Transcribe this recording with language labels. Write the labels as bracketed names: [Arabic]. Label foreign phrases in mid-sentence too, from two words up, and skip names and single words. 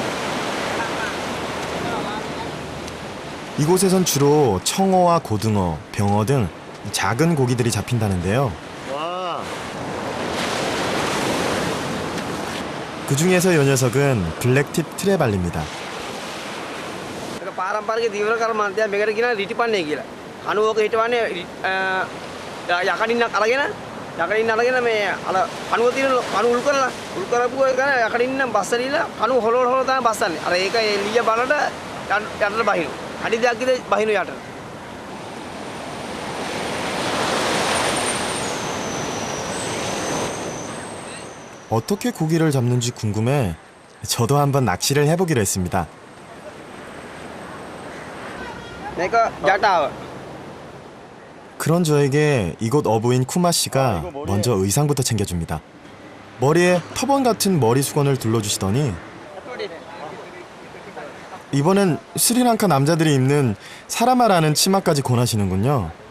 [Korean] 이곳에선 주로 청어와 고등어, 병어 등 작은 고기들이 잡힌다는데요. 와, 그 중에서 이 녀석은 블랙팁 트레발리입니다. [Sinhala] පාරම්පරික දීවර කර්මාන්තය මේකට කියන රිටිපන්නේ කියලා. කණුවක හිටවන්නේ යකඩින්නක් අරගෙන යකඩින්න මේ අර කණුව තියෙන කණු උල් කරපු එක යකඩින්න බස්සරිලා කණුව හොලවල තමයි බස්සන්නේ. අර ඒක එළිය බලට යටට බහිනු. අඩි දෙකක් විතර බහිනු යටට. [Korean] 어떻게 고기를 잡는지 궁금해 저도 한번 낚시를 해보기로 했습니다. [Sinhala] මේක ජටාව. [Korean] 그런 저에게 이곳 어부인 쿠마 씨가 먼저 의상부터 챙겨줍니다. 머리에 터번 같은 머리 수건을 둘러주시더니 이번엔 스리랑카 남자들이 입는 사라마라는 치마까지 권하시는군요.